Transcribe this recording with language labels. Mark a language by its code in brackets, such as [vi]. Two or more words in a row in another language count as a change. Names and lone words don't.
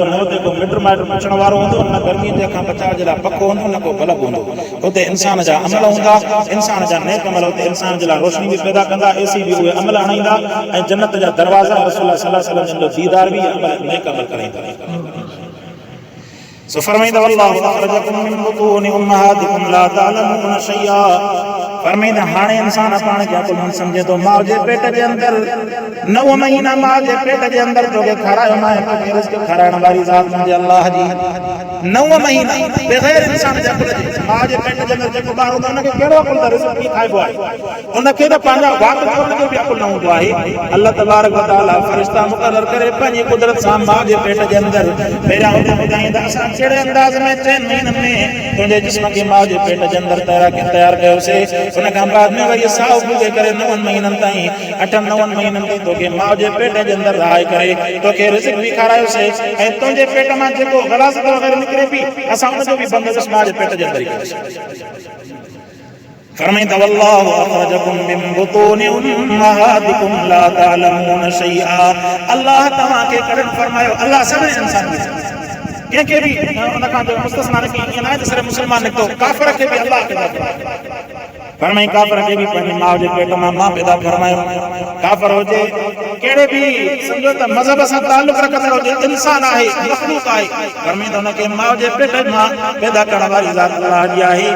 [sd] न हुते को मिट माइट पुछण वारो हूंदो. न गर्मी जे खां बचाव जे लाइ पखो हूंदो. न को बल्ब हूंदो. हुते इंसान जा अमल हूंदा. इंसान जा नेक अमल हुते इंसान जे लाइ रोशनी बि पैदा कंदा. एसी बि उहे अमल आणींदा. ऐं जन्नत जा दरवाज़ा रसूल [ar] صلى الله عليه وسلم [sd] जो दीदार बि नेक अमल कराईंदा. सो फरमाईंदा [ar] والله أخرجكم من بطون أمهاتكم لا تعلمون شيئا. [sd] फरमाईंदा हाणे इंसान पाण खे अकुल न समझे तो माउ जे पेट जे अंदर 9 महीना माउ जे पेट जे अंदर तोखे खारायो मां तोखे रिज़्क़ खाराइण वारी ज़ात मुंहिंजे अल्लाह जी। 9 महीना बग़ैर इंसान जे अकुल जे माउ जे पेट जे अंदर जेको ॿार हूंदो उनखे कहिड़ो अकुल त रिज़्क़ कीअं खाइबो आहे, उनखे त पंहिंजा वाक़ करण जो बि अकुल न हूंदो आहे। अल्लाह तबारक व तआला फ़रिश्ता मुक़रर करे पंहिंजी कुदरत सां माउ जे पेट जे अंदर पहिरियां हुन ॿुधाईंदा असां कहिड़े अंदाज़ में 3 महीननि में तुंहिंजे जिस्म खे माउ जे पेट जे अंदर तयार कयोसीं। उन खां बाद में वरी साहु भूगे करे 9 महीननि ताईं 8-9 महीननि ताईं तोखे माउ जे पेट जे अंदर रहाए करे तोखे रिज़्क़ बि खारायोसीं ऐं तुंहिंजे पेट मां जेको ग़लाज़त वग़ैरह निकिरे बि असां उनजो बि बंदोबस्त माउ जे पेट जे अंदर ई कयोसीं। [ar] फरमाईंदा والله أخرجكم من بطون أمهاتكم لا تعلمون شيئا. [sd] अल्लाह तव्हां खे कढण फरमायो। अल्लाह सभिनी इंसान खे कंहिंखे बि उन खां जो मुस्तस्ना न कई, ईअं न आहे त सिर्फ़ु मुस्लमान निकितो, काफ़िर खे बि अल्लाह पैदा फरमाई। काफ़िर खे बि पंहिंजी माउ जे पेट मां मां पैदा फरमायो। काफ़िर हुजे कहिड़े बि सम्झो त मज़हब सां ताल्लुक़ रखंदड़ हुजे, इंसान आहे, मख़लूक़ आहे, फरमाईंदा हुनखे माउ जे पेट मां पैदा करण वारी ज़ात अल्लाह जी आहे।